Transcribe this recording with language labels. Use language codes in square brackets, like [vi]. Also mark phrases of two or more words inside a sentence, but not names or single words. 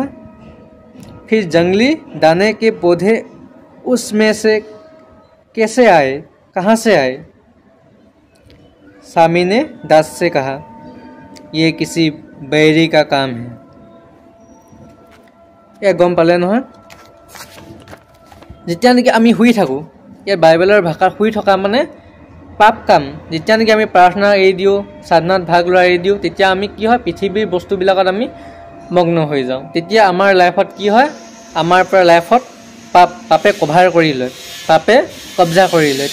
[hi] फिर जंगली दाने के पौधे उसमें से कैसे आए, कहाँ से आए? स्वामी ने दास से कहा, ये किसी बैरी का काम है। यह गम पाले নহয়? [as] যেতিয়া নেকি আমি শুই থাকোঁ, ইয়াৰ বাইবেলৰ ভাষাত শুই থকা মানে পাপ কাম। যেতিয়া নেকি আমি প্ৰাৰ্থনা এৰি দিওঁ, সাধনাত ভাগ লোৱা এৰি দিওঁ, তেতিয়া আমি কি হয়, পৃথিৱীৰ বস্তুবিলাকত আমি মগ্ন হৈ যাওঁ। তেতিয়া আমাৰ লাইফত কি হয়, আমাৰ পৰা লাইফত পাপে কভাৰ কৰি লয়, পাপে কব্জা কৰি লয়।